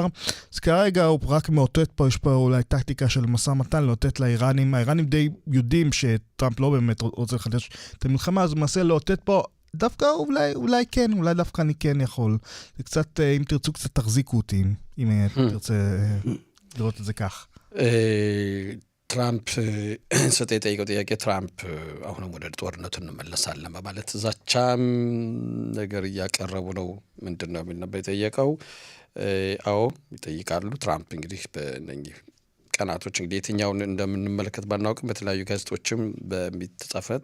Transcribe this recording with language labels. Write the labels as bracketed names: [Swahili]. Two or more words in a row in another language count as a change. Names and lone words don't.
[Hebrew] אז כרגע הוא רק מאותת פה, יש פה אולי טקטיקה של משא ומתן, לאותת לאיראנים. האיראנים די יודעים שטראמפ לא באמת רוצה לחדש את המלחמה, אז הוא מנסה לאותת פה, דווקא אולי כן, אולי דווקא אני כן יכול. זה קצת, אם תרצו, קצת תחזיקו אותי, אם תרצה לראות את זה כך. [Amharic] ትራምፕ ሰጥ የጠየቀው ጥያቄ ትራምፕ አሁንም ወደ ጦርነቱ እንመለሳለን በማለት ዛቻም ነገር እያቀረቡ ነው። ምንድነው የሚነበው የጠየቀው? አዎ ይጠይቃሉ። ትራምፕ እንግዲህ በእነኚህ ቀናቶች እንግዲህ የትኛውን እንደምንመለከት ባናውቅም በተለያዩ ጋዜጦችም በሚተጻፈት